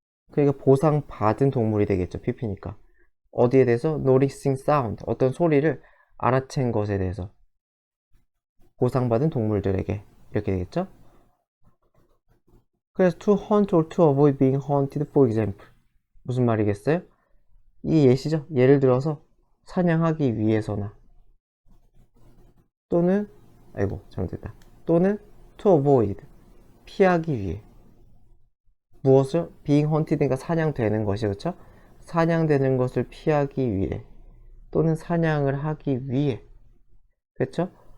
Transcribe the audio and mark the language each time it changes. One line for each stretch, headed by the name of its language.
Korean: 그러니까 보상받은 동물이 되겠죠. PP니까. 어디에 대해서?
English: noticing sound,
Korean: 어떤 소리를 알아챈 것에 대해서 보상받은 동물들에게 이렇게 되겠죠.
English: 그래서 to hunt or to avoid being hunted, for example.
Korean: 무슨 말이겠어요? 이 예시죠. 예를 들어서 사냥하기 위해서나 또는 잘못됐다. 또는
English: to avoid,
Korean: 피하기 위해. 무엇을? being hunted니까 사냥되는 것이, 그렇죠? 사냥되는 것을 피하기 위해 또는 사냥을 하기 위해, 그렇죠?